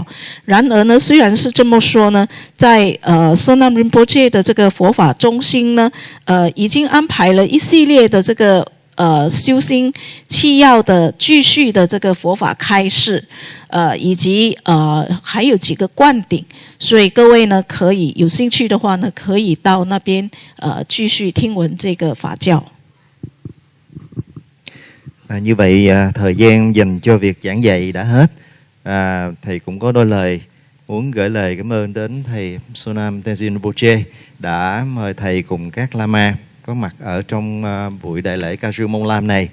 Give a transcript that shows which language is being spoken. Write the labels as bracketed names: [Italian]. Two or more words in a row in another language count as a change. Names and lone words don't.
[Chinese] 然而呢，虽然是这么说呢，在Sonam Rinpoche 的这个佛法中心呢，已经安排了一系列的这个修心契要的继续的这个佛法开示，以及还有几个灌顶，所以各位呢可以有兴趣的话呢，可以到那边继续听闻这个法教。 [Vietnamese] Như vậy thời gian dành cho việc giảng dạy đã hết. Thầy cũng có đôi lời muốn gửi lời cảm ơn đến thầy Sonam Tenzin Rinpoche đã mời thầy cùng các Lama có mặt ở trong buổi đại lễ Kagyu Monlam này.